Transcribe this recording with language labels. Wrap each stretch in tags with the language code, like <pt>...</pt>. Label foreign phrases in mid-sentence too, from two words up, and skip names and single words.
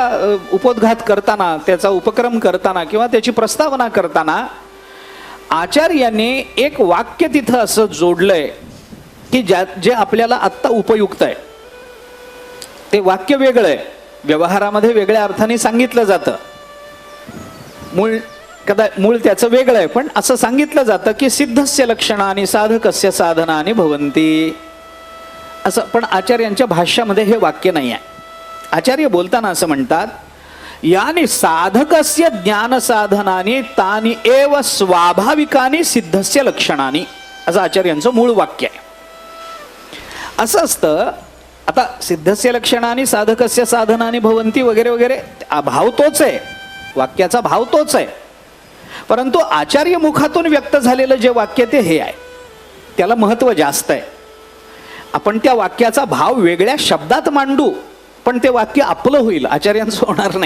<mr>उपोद्घात करताना, त्याचा उपक्रम करताना किंवा त्याची प्रस्तावना करताना आचार्यांनी एक वाक्य तिथं असं जोडलंय की जे आपल्याला आत्ता उपयुक्त आहे ते वाक्य वेगळं आहे, व्यवहारामध्ये वेगळ्या अर्थाने सांगितलं जातं, मूळ त्याचं वेगळं आहे, पण असं सांगितलं जातं की</mr> <sa>सिद्धस्य लक्षणानि साधकस्य साधनानि भवन्ति</sa> <mr>असं. पण आचार्यांच्या भाष्यामध्ये हे वाक्य नाही आहे. आचार्य बोलताना असं म्हणतात,</mr> <sa>यानी साधकस्य ज्ञान साधनानि तानि एव स्वाभाविकानि सिद्धस्य लक्षणानि,</sa> <mr>असं आचार्यांचं मूळ वाक्य आहे. असं असतं. आता</mr> <sa>सिद्धस्य लक्षणानि साधकस्य साधनानि भवन्ति</sa> <mr>वगैरे वगैरे भाव तोच आहे, वाक्याचा भाव तोच आहे, परंतु आचार्य मुखातून व्यक्त झालेलं जे वाक्य ते हे आहे, त्याला महत्त्व जास्त आहे. आपण त्या वाक्याचा भाव वेगळ्या शब्दात मांडू पण ते वाक्य आपलं होईल, आचार्यांचं होणार नाही.</mr>